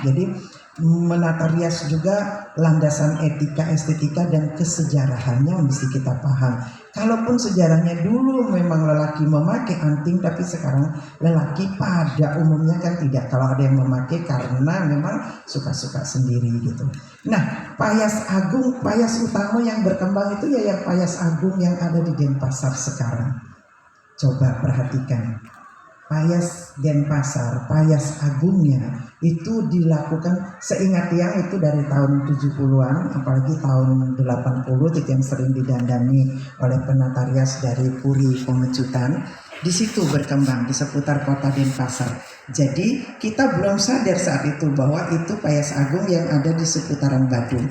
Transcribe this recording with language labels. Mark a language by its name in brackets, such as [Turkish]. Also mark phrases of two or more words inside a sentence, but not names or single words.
[Indonesian] Jadi menata rias juga landasan etika, estetika dan kesejarahannya mesti kita paham. Kalaupun sejarahnya dulu memang lelaki memakai anting, tapi sekarang lelaki pada umumnya kan tidak. Kalau ada yang memakai karena memang suka-suka sendiri gitu. Nah, payas agung, payas utama yang berkembang itu ya yang payas agung yang ada di Denpasar sekarang. Coba perhatikan. Payas Denpasar, payas agungnya itu dilakukan seingat yang itu dari tahun 70-an, apalagi tahun 80 itu yang sering didandani oleh penata rias dari Puri Pemecutan. Di situ berkembang di seputar kota Denpasar. Jadi kita belum sadar saat itu bahwa itu payas agung yang ada di seputaran Badung.